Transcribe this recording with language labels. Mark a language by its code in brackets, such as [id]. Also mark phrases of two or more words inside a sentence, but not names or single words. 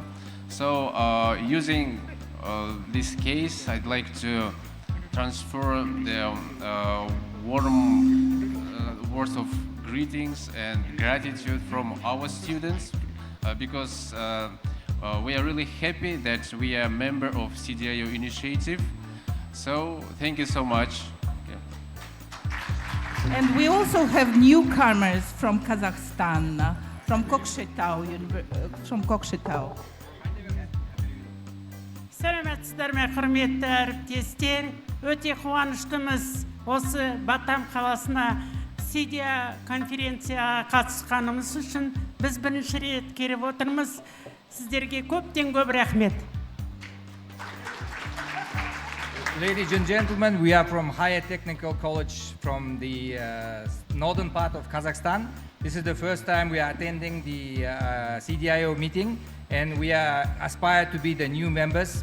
[en] So using this case, I'd like to transfer the warm words of greetings and gratitude from our students because we are really happy that we are a member of CDIO initiative. So thank you so much. And we also have newcomers from Kazakhstan, from Kokshetau. [kk] Сәлеметсіздер ме, құрметті әріптестер. Өте қуаныштымыз осы Батам қаласына CDIO конференцияға қатысқанымыз үшін. Біз бірінші рет келіп отырмыз. Сіздерге көптен көп рахмет. [en] Ladies and gentlemen, we are from Higher Technical College from the northern part of Kazakhstan. This is the first time we are attending the CDIO meeting, and we are aspired to be the new members.